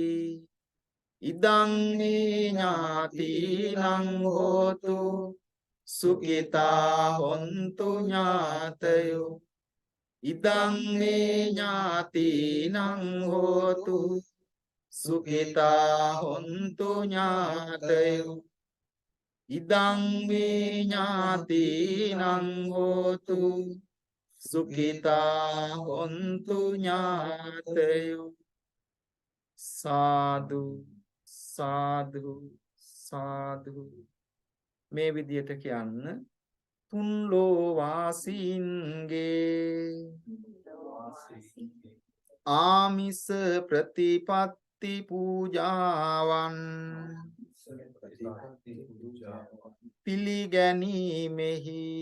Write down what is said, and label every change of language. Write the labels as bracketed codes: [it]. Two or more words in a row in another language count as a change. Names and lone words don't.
[pi] ඉදං මේ ඥාතිනං හෝතු Sukita hontu ñātayo idang me ñāti nang hotu Sukita hontu ñātayo idang me ñāti nang hotu Sukita hontu ñātayo Sadhu sadhu sadhu [si] මේ විදියට කියන්න තුන් ලෝවාසීන්ගේ ආමිස ප්‍රතිපත්ති පූජාවන් පිළිගැනීමෙහි